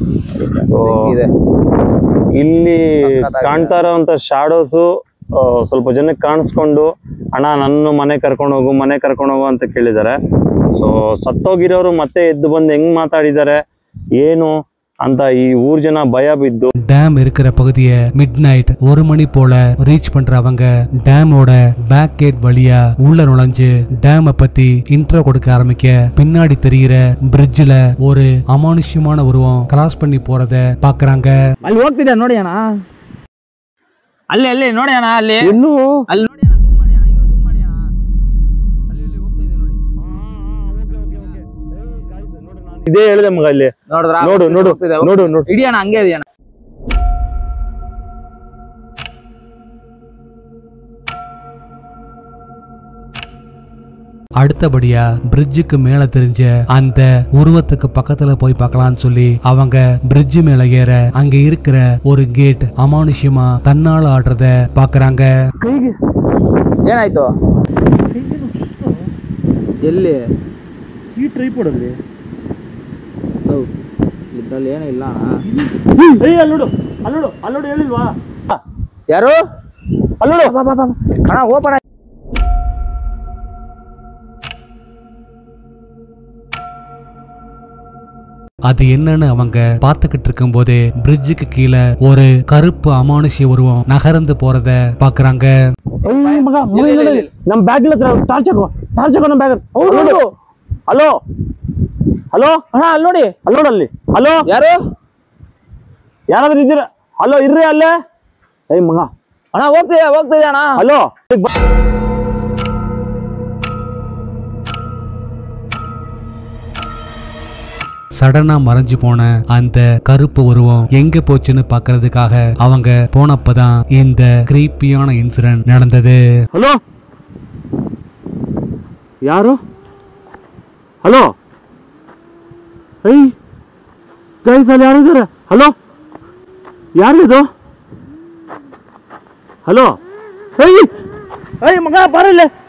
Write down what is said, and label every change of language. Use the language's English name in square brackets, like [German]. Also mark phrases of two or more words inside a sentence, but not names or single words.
[Kannada] ಇಲ್ಲಿ ಕಾಣ್ತಾ ಇರೋವಂಥ ಶಾಡೋಸು ಸ್ವಲ್ಪ ಜನಕ್ಕೆ ಕಾಣಿಸ್ಕೊಂಡು ಅಣ್ಣ ನನ್ನ ಮನೆ ಕರ್ಕೊಂಡು ಹೋಗು ಅಂತ ಕೇಳಿದ್ದಾರೆ. ಸೊ ಸತ್ತೋಗಿರೋರು ಮತ್ತೆ ಎದ್ದು ಬಂದು ಹೆಂಗ್ ಮಾತಾಡಿದ್ದಾರೆ ಏನು ಅಂತ ಈ ಊರ್ ಜನ ಭಯ ಬಿದ್ದು. [Tamil] டேம் இருக்கிற பகுதியை [English] mid night [Tamil] 1 மணி போல ரீச் பண்றவங்க டேமோட [English] back gate [Tamil] வழியா உள்ள நுழைஞ்சு டேமை பத்தி இன்ட்ரோ கொடுக்க ஆரம்பிக்க பின்னாடி தெரிகிற பிரிட்ஜ்ல ஒரு அமானுஷ்யமான உருவம் கிராஸ் பண்ணி போறத பாக்குறாங்க. [Kannada] ಅಲ್ಲಿ ಹೋಗ್ತಿದೆ ನೋಡಿ ಅಣ್ಣ, ಅಲ್ಲಿ ನೋಡಿ ಅಣ್ಣ, ಅಲ್ಲಿ ಇನ್ನೂ ಅಲ್ಲಿ ನೋಡಿ ಅಣ್ಣ, ಜೂಮ್ ಮಾಡಿ ಅಣ್ಣ, ಇನ್ನೂ ಜೂಮ್ ಮಾಡಿ ಅಣ್ಣ, ಅಲ್ಲಿ ಹೋಗ್ತಾ ಇದೆ ನೋಡಿ. ಇದೇ ಹೇಳಿದೆ ಮಗ, ಇಲ್ಲಿ ನೋಡಿದ್ರ ನೋಡು ನೋಡು ನೋಡು ನೋಡು ಇಡಿ ಅಣ್ಣ, ಹಂಗೆ ಇದೆ ಅಣ್ಣ. [Tamil] அடுத்தபடியா பிரிட்ஜுக்கு மேல தெரிஞ்ச அந்த உருவத்துக்கு பக்கத்துல போய் பார்க்கலாம்னு சொல்லி அவங்க பிரிட்ஜ் மேல ஏற அங்க இருக்கிற ஒரு கேட் அமானுஷ்யமா தன்னால ஆடுறத பாக்குறாங்க. [Kannada] ಏನಾಯ್ತು? ಎಲ್ಲಿ ಈ ಟ್ರೈಪ್ ಹೊಡೆದ್ರಿ? ಇದ್ರಲ್ಲಿ ಏನೂ ಇಲ್ಲ ಅಲ್ಲೋಡು ಹೇಳಿಲ್ವಾ? ಯಾರು ಅಲ್ಲೋಡು ಅಣ್ಣ, ಓಪನ್. [Tamil] அது என்னன்னு அவங்க பார்த்துக்கிட்டு இருக்கும் போதே பிரிட்ஜுக்கு கீழே ஒரு கருப்பு அமானுஷ்ய உருவம் நகர்ந்து போறத பாக்குறாங்க. [Kannada] ನಮ್ ಬ್ಯಾಗ್ ಟಾರ್ಚ್ ಹಾಕೋ ನಮ್ ಬ್ಯಾಗ್. ಹಲೋ ಹಲೋ ಅಣ್ಣ, ಅಲ್ಲಿ ನೋಡಿ, ಅಲ್ಲಿ ಹಲೋ ಯಾರು ಯಾರಾದ್ರೂ ಇದ್ದೀರಾ? ಹಲೋ ಇರ್ರಿ ಅಲ್ಲೇ. ಏಯ್ ಮಗ ಅಣ್ಣ, ಹೋಗ್ತಿದೆ ಅಣ್ಣ. ಹಲೋ [Tamil] சடனா மறைஞ்சு போன அந்த கருப்பு உருவம் எங்க போச்சுன்னு பாக்குறதுக்காக அவங்க போனப்பதான் இந்த கிரீப்பியான இன்சிடென்ட் நடந்தது. [Kannada] ಹಲೋ ಯಾರು? ಹಲೋ ಏಯ್ ಗೈಸ್, ಅಲ್ಲಿ ಯಾರಿದ್ದಾರೆ? ಹಲೋ ಯಾರಿದು? ಹಲೋ ಏಯ್ ಮಗ ಬರಲ್ಲ.